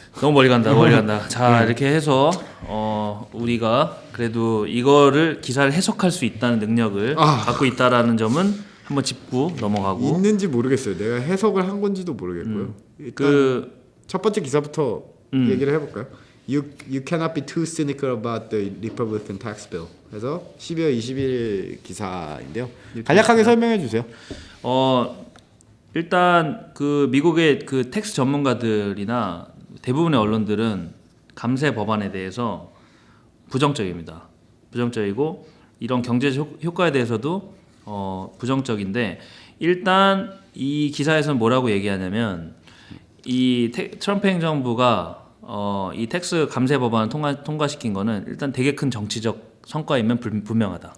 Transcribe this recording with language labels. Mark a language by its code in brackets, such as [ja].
[ko] 너무 멀리 간다, 멀리 간다. 자, 이렇게 해서 우리가 그래도 이거를 기사를 해석할 수 있다는 능력을 갖고 있다라는 점은 한번 짚고 넘어가고. 있는지 모르겠어요. 내가 해석을 한 건지도 모르겠고요. 일단 첫 번째 기사부터 얘기를 해볼까요? [en] You cannot be too cynical about the Republican tax bill. [ko] 그래서 12월 20일 기사인데요. 간략하게 설명해 주세요. 일단 그 미국의 그 텍스 전문가들이나 대부분의 언론들은 감세 법안에 대해서 부정적입니다. 부정적이고 이런 경제적 효과에 대해서도 부정적인데, 일단 이 기사에서는 뭐라고 얘기하냐면 이 트럼프 행정부가 이 텍스 감세 법안을 통과시킨 거는 일단 되게 큰 정치적 성과이면 분명하다.